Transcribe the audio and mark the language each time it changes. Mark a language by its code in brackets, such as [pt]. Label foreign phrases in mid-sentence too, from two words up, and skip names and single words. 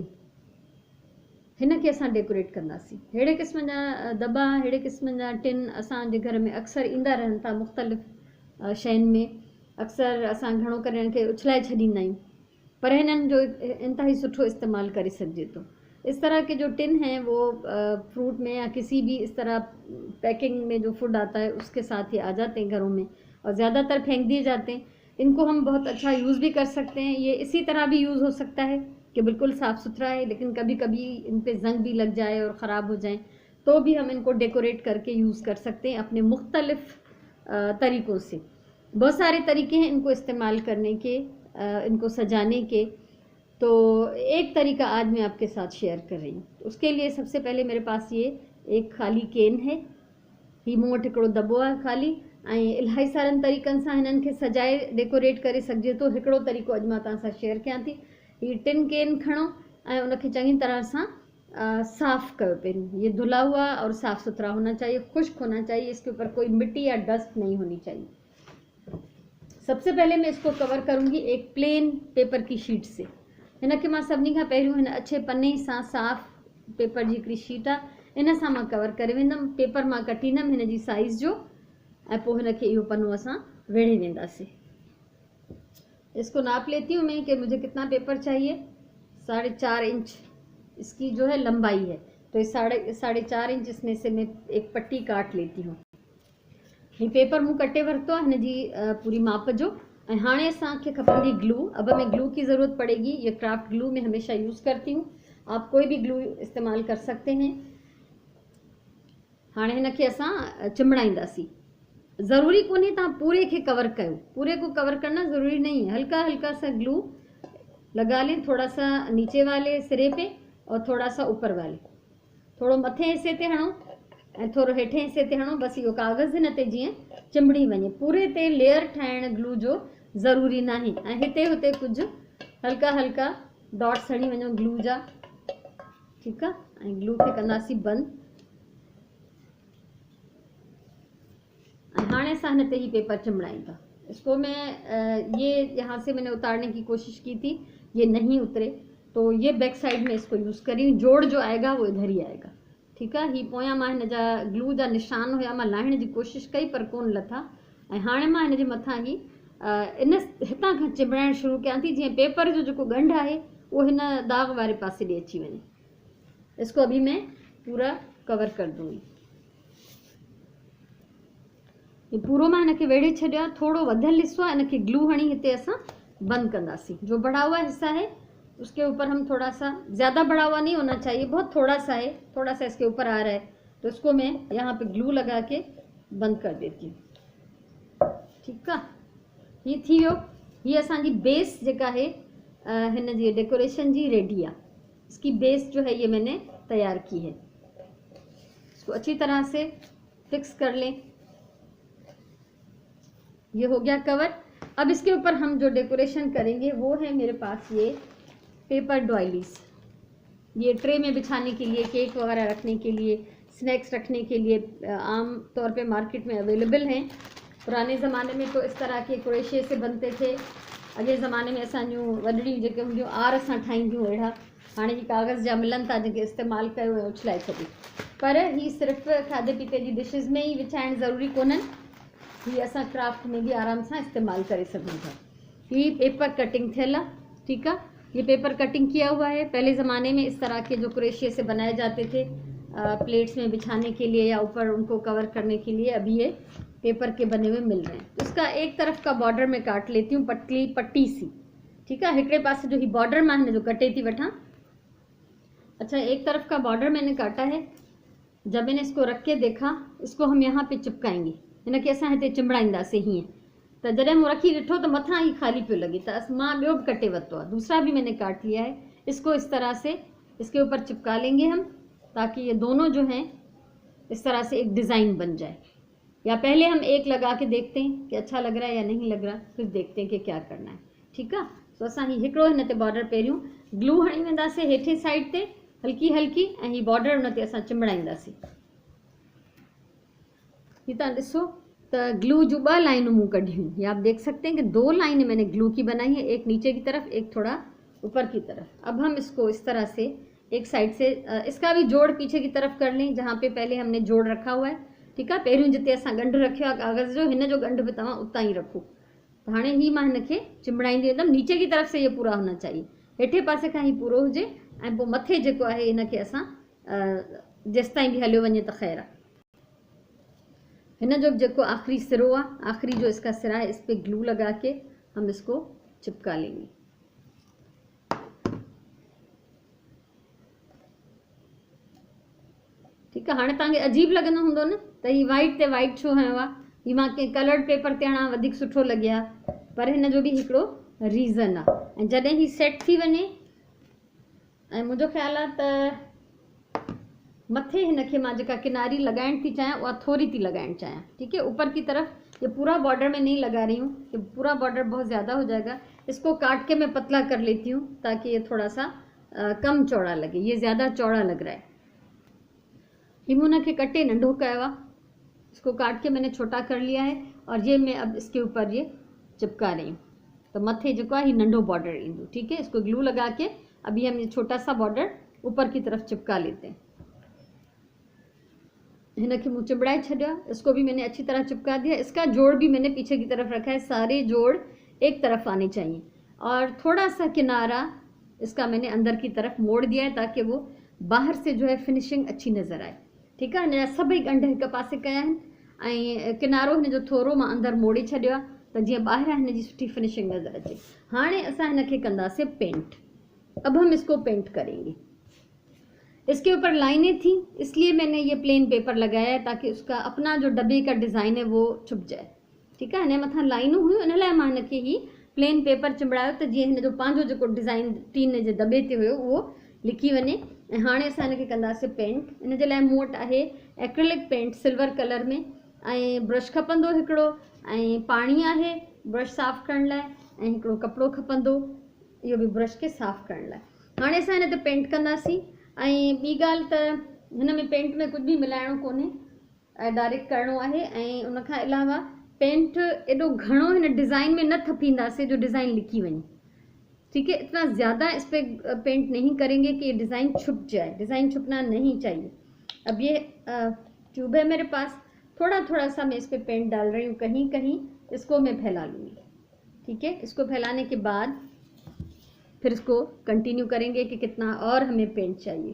[sd] हिन खे असां डेकोरेट कंदासीं। अहिड़े क़िस्म जा दॿा, अहिड़े क़िस्म जा टिन असांजे घर में अक्सर ईंदा रहनि था। मुख़्तलिफ़ शयुनि में अक्सर असां घणो करे हिन खे उछलाए छॾींदा आहियूं, पर हिननि जो इंतिहाई सुठो इस्तेमालु करे सघिजे थो। [hi] इस तरह के जो टिन हैं वो फ्रूट में या किसी भी इस तरह पैकिंग में जो फूड आता है उसके साथ ही आ जाते हैं घरों में, और ज़्यादातर फेंक दिए जाते हैं। इनको हम बहुत अच्छा यूज़ भी कर सकते हैं। ये इसी तरह भी यूज़ हो सकता है कि बिल्कुल साफ़ सुथरा है, लेकिन कभी कभी इन पे जंग भी लग जाए और ख़राब हो जाए तो भी हम इनको डेकोरेट करके यूज़ कर सकते हैं अपने मुख्तलिफ़ तरीक़ों से। बहुत सारे तरीके हैं इनको इस्तेमाल करने के, इनको सजाने के। तो एक तरीका आज मैं आपके साथ शेयर कर रही हूँ। उसके लिए सबसे पहले मेरे पास ये एक ख़ाली केन है। [sd] ही मूं वटि हिकिड़ो दॿो आहे ख़ाली, ऐं इलाही सारनि तरीक़नि सां हिननि खे सजाए डेकोरेट करे सघिजे थो। हिकिड़ो तरीक़ो अॼु मां तव्हां सां शेयर कयां थी। ही टिन केन खणो ऐं उनखे चङी तरह सां साफ़ कयो। [hi] पहिरियों ये धुला हुआ और साफ़ सुथरा होना चाहिए, खुश्क होना चाहिए, इसके ऊपर कोई मिट्टी या डस्ट नहीं होनी चाहिए। सबसे पहले मैं इसको कवर करूँगी एक [en] plain paper [hi] की शीट से। [sd] हिन खे मां सभिनी खां पहिरियों हिन अच्छे पने सां साफ़ पेपर जी हिकिड़ी शीट आहे, इन सां मां कवर करे वेंदमि। पेपर मां कटींदमि हिन जी साइज़ जो, ऐं पोइ हिन खे इहो पनो असां वेड़े वेंदासीं। [hi] इसको नाप लेती हूँ मैं कि मुझे कितना पेपर चाहिए। 4.5 इंच इसकी जो है लंबाई है, तो इस 4.5 इंच इसमें से मैं एक पट्टी काट लेती हूँ। [sd] ही पेपर मूं कटे वरितो आहे हिन जी पूरी माप जो। ऐं हाणे असांखे खपंदी ग्लू। [hi] अब हमें ग्लू की ज़रूरत पड़ेगी। ये [en] craft glue [hi] मैं हमेशा यूज़ करती हूँ, आप कोई भी ग्लू इस्तेमाल कर सकते हैं। [sd] हाणे हिन खे असां चिमड़ाईंदासीं। ज़रूरी कोन्हे तव्हां पूरे खे कवर कयो, [hi] पूरे को कवर करना ज़रूरी नहीं है। हल्का हल्का सा ग्लू लगा लें, थोड़ा सा नीचे वाले सिरे पे और थोड़ा सा ऊपर वाले, [sd] थोड़ो मथे हिस्से ते हणो ऐं थोरो हेठे हिस्से ते हणो। बसि इहो कागज़ हिन ते जीअं चिंबड़ी वञे। पूरे ते लेयर ठाहिण ग्लू जो ज़रूरी नाहे, ऐं हिते हुते कुझु हल्का हल्का डॉट्स हणी वञो ग्लू जा। ठीकु आहे, ऐं ग्लू खे कंदासीं बंदि। ऐं हाणे असां हिन ते ही पेपर चिमड़ायूं था। [hi] इसको मैं ये यहाँ से मैंने उतारने की कोशिश की थी, ये नहीं उतरे, तो ये [en] back side [hi] में इसको यूज़ करी। जोड़ जो आएगा वो इधर ही आएगा। [sd] ठीकु आहे। ही पोयां मां हिन जा ग्लू जा निशान हुया, मां लाहिण जी कोशिशि कई पर कोन लथा। ऐं हाणे मां हिन जे मथां ही हितां खां चिमड़ाइण शुरू कयां थी, जीअं पेपर जो जेको ॻंढ आहे उहो हिन दाग़ वारे पासे ॾे अची वञे। [hi] इसको अभी मैं पूरा कवर कर दूंगी। [sd] ये पूरो मां हिन खे वेड़े छॾियो आहे। थोड़ो वधियल हिस्सो आहे, हिन खे ग्लू हणी हिते असां बंदि कंदासीं। [hi] जो बढ़ा हुआ हिस्सा है उसके ऊपर हम थोड़ा सा, ज़्यादा बढ़ा हुआ नहीं होना चाहिए, बहुत थोड़ा सा है, थोड़ा सा इसके ऊपर आ रहा है, तो इसको मैं यहाँ पे ग्लू लगा के बंद कर देती हूँ। [sd] ठीकु आहे। ये थी वियो। ये असांजी बेस जेका है हिन जी डेकोरेशन जी रेडी आहे। [hi] इसकी बेस जो है ये मैंने तैयार की है। इसको अच्छी तरह से फिक्स कर लें। ये हो गया कवर। अब इसके ऊपर हम जो डेकोरेशन करेंगे वो है मेरे पास ये [en] paper doilies. [hi] ये ट्रे में बिछाने के लिए, केक वगैरह रखने के लिए, स्नैक्स रखने के लिए आम तौर पे मार्केट में अवेलेबल हैं। पुराने ज़माने में तो इस तरह के क्रोशे से बनते थे। [sd] अॻे ज़माने में असांजूं वॾड़ियूं जेके हूंदियूं आर सां ठाहींदियूं अहिड़ा। हाणे ही कागज़ जा मिलनि था जेके इस्तेमालु कयो ऐं उछलाए छॾियो। पर ही सिर्फ़ु खाधे पीते जी डिशिज़ में ही विछाइण ज़रूरी कोन्हनि, ही असां क्राफ्ट में भी आराम सां इस्तेमाल करे सघूं था। ही [en] paper cutting [sd] थियल आहे। ठीकु आहे। [hi] ये [en] paper cutting [hi] किया हुआ है। पहले ज़माने में इस तरह के जो क्रोशिया से बनाए जाते थे प्लेट्स में बिछाने के लिए या ऊपर उनको कवर करने के लिए, अभी ये पेपर के बने हुए मिल रहे हैं। उसका एक तरफ का बॉर्डर में काट लेती हूँ, पतली पट्टी सी। ठीक है। [sd] हिकड़े पास जो ही बॉर्डर मां हिन जो कटे थी वठां। [hi] अच्छा, एक तरफ का बॉर्डर मैंने काटा है। जब मैंने इसको रख के देखा, इसको हम यहाँ पे चिपकाएंगे। [sd] हिन खे असां हिते चिंबड़ाईंदासीं हीअं। तो जॾहिं मूं रखी ॾिठो तो मथां ही खाली पियो लगे, तो मां ॿियो बि कटे वरितो आहे। [hi] दूसरा भी मैंने काट लिया है। इसको इस तरह से इसके ऊपर चिपका लेंगे हम, ताकि ये दोनों जो हैं इस तरह से एक डिज़ाइन बन जाए। या पहले हम एक लगा के देखते हैं कि अच्छा लग रहा है या नहीं लग रहा, फिर देखते हैं कि क्या करना है। ठीक है। [sd] तो असां ही हिकिड़ो हिन ते बॉर्डर पहिरियों ग्लू हणी वेंदासीं हेठे साइड ते हल्की हल्की, ऐं ही बॉर्डर हुन ते असां चिंबड़ाईंदासीं। ये तव्हां ॾिसो तो ग्लू जो 2 लाइनूं मूं कढियूं, [hi] ये आप देख सकते हैं कि 2 लाइनें मैंने ग्लू की बनाई है, एक नीचे की तरफ एक थोड़ा ऊपर की तरफ। अब हम इसको इस तरह से एक साइड से इसका भी जोड़ पीछे की तरफ कर लें जहाँ पे पहले हमने जोड़ रखा हुआ है। ठीक है, [sd] पहिरियों जिते असां गंढ रखियो आहे कागज़ जो, हिन जो गंढ भी तव्हां उतां ही रखो। तो हाणे ही मां हिनखे चिंबड़ाईंदी वेंदमि, [hi] नीचे की तरफ से ये पूरा होना चाहिए, [sd] हेठे पासे खां ही पूरो हुजे ऐं पोइ मथे जेको आहे हिनखे असां जेसिताईं भी हलियो वञे त ख़ैर आहे। हिन जो जो आखिरी सिरो [hi] है, आखिरी जो इसका सिरा है, इस पे ग्लू लगा के हम इसको चिपका लेंगे। ठीक है, [sd] हाँ तव्हांखे अजीब लगंदो हूंदो न त ही वाइट ते वाइट छो हयो आहे, ही मां कंहिं [en] colored paper [sd] ते हणा वधीक सुठो लॻे हा, पर हिन जो भी हिकिड़ो रीज़न आहे। ऐं जॾहिं ही सेट थी वञे ऐं मुंहिंजो ख़्यालु आहे त मथे हिनखे मां जेका किनारी लगाइण थी चाहियां उहा थोड़ी थी लगाइण चाहियां। [hi] ठीक है, ऊपर की तरफ ये पूरा बॉर्डर में नहीं लगा रही हूँ, कि पूरा बॉर्डर बहुत ज़्यादा हो जाएगा। इसको काट के मैं पतला कर लेती हूँ ताकि ये थोड़ा सा कम चौड़ा लगे, ये ज़्यादा चौड़ा लग रहा है। [sd] हिमुना के कटे नंढो कयो आहे, [hi] इसको काट के मैंने छोटा कर लिया है और ये मैं अब इसके ऊपर ये चिपका रही हूँ। [sd] तो मथे जो है नंढो बॉर्डर इंदो। [hi] ठीक है, इसको ग्लू लगा के अभी हम ये छोटा सा बॉर्डर ऊपर की तरफ चिपका लेते हैं। [sd] हिनखे मुँह चिबड़ाए छड़ा, [hi] इसको भी मैंने अच्छी तरह चिपका दिया। इसका जोड़ भी मैंने पीछे की तरफ रखा है, सारे जोड़ एक तरफ आने चाहिए और थोड़ा सा किनारा इसका मैंने अंदर की तरफ मोड़ दिया है ताकि वो बाहर से जो है फिनिशिंग अच्छी नज़र आए। ठीक है, [sd] हिन सभई गंढ हिक पासे कया आहिनि ऐं किनारो हिन जो थोरो मां अंदर मोड़े छॾियो आहे त जीअं ॿाहिरां हिन जी सुठी फिनिशिंग नज़र अचे। हाणे असां हिनखे कंदासीं पेंट। [hi] अब हम इसको पेंट करेंगे। इसके ऊपर लाइनें थी इसलिए मैंने ये [en] plain paper [hi] लगाया है ताकि उसका अपना जो डब्बे का डिज़ाइन है वो छुप जाए। ठीक है, [sd] हिन मथां लाइनूं हुयूं, इन लाइ मां हिनखे ही [en] plain paper [sd] चिंबड़ायो त जीअं हिन जो पंहिंजो जेको डिज़ाइन टीन जे दॿे ते हुयो उहो लिखी वञे। ऐं हाणे असां हिनखे कंदासीं पेंट। इन जे लाइ मूं वटि आहे [en] acrylic paint silver color [sd] में, ऐं ब्रश खपंदो हिकिड़ो, ऐं पाणी आहे ब्रश साफ़ करण लाइ, ऐं हिकिड़ो कपिड़ो खपंदो इहो बि ब्रश खे साफ़ करण लाइ। हाणे असां हिन ते पेंट कंदासीं। ऐं ॿी ॻाल्हि त हिन में पेंट में कुझु बि मिलाइणो कोन्हे, डायरेक्ट करिणो आहे। ऐं उन खां अलावा पेंट एॾो घणो हिन डिज़ाइन में न थपींदासीं जो डिज़ाइन लिखी वञे। [hi] ठीक है, इतना ज़्यादा इस पर पेंट नहीं करेंगे कि ये डिज़ाइन छुप जाए, डिज़ाइन छुपना नहीं चाहिए। अब ये ट्यूब है मेरे पास, थोड़ा थोड़ा सा मैं इस पर पेंट डाल रही हूँ, कहीं कहीं इसको मैं फैला लूँगी। ठीक है, इसको फैलाने के बाद फिर इसको कंटिन्यू करेंगे कि कितना और हमें पेंट चाहिए।